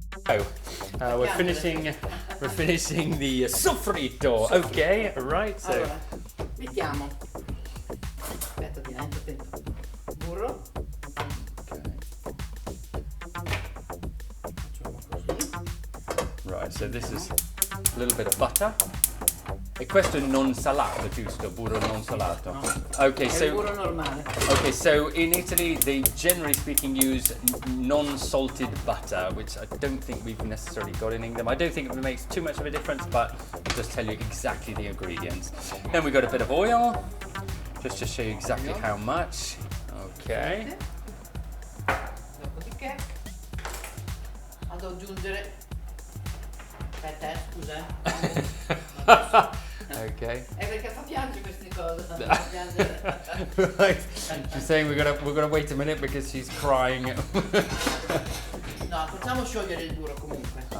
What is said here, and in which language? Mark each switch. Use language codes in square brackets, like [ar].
[en] So, we're finishing the soffritto. Okay, right. So. [it] Allora, mettiamo. Aspetta, attento. Burro. [en] Right, so this is a little bit of butter. [it] E questo è non salato, giusto? Burro non salato. No. Okay, È il burro normale. [en] Okay, so in Italy they generally speaking use non-salted butter, which I don't think we've necessarily got in England. I don't think it makes too much of a difference, but I'll just tell you exactly the ingredients. Then we've got a bit of oil, just to show you exactly how much. Okay. [it] Dopodiché vado ad aggiungere. Aspetta, scusa. Okay. È perché fa piangere queste cose. Fa piangere. [en] Right. She's saying we're gonna wait a minute because she's crying. [it] No, facciamo sciogliere il burro comunque.